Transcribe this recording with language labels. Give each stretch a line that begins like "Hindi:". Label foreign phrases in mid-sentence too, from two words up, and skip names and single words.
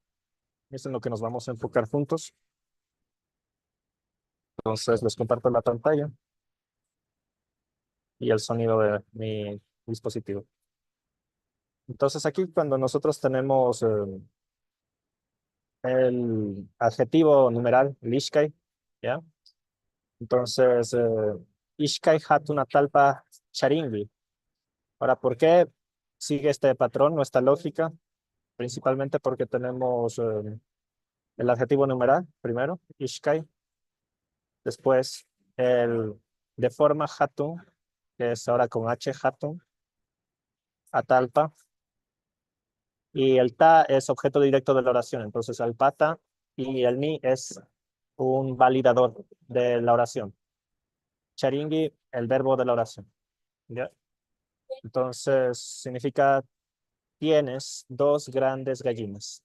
Spanish: Eso es en lo que nos vamos a enfocar juntos. Entonces les comparto la pantalla y el sonido de mi dispositivo. Entonces aquí cuando nosotros tenemos el adjetivo numeral, el ishkai, ¿ya?
Quechua: Entonces, ishkai hatuna talpa charingi.
Spanish: Ahora, ¿por qué sigue este patrón, nuestra lógica? Principalmente porque tenemos el adjetivo numeral primero, ishkai. Después, el de forma hatun, que es ahora con H
Quechua: hatun, atalpa.
Spanish: Y el ta es objeto directo de la oración. Entonces, alpata y el ni es un validador de la oración. Charingi, el verbo de la oración. ¿Ya? Entonces, significa tienes dos grandes gallinas.